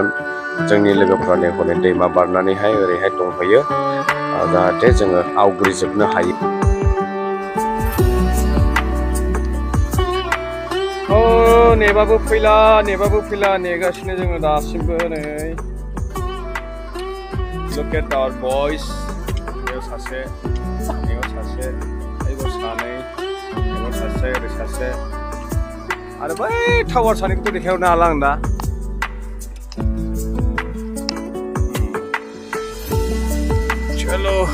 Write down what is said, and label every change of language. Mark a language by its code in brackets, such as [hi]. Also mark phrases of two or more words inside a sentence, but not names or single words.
[brx] जोंनि लोगोफ्रा हनै दैमा बारनानैहाय ओरैहाय दंहैयो जाहाथे जोङो आवग्रिजोबनो हायो. नेबाबो फैला नेगासिनो जोङो दासिमबो नै. [en] Look at our boys. [brx] बेयाव सासे, बेयाव सासे, बैयाव सानै, बेयाव सासे, ओरै सासे. आरो बै टावार सानैखौथ' देखायहरनो हाला आं दा. [hi] चलो.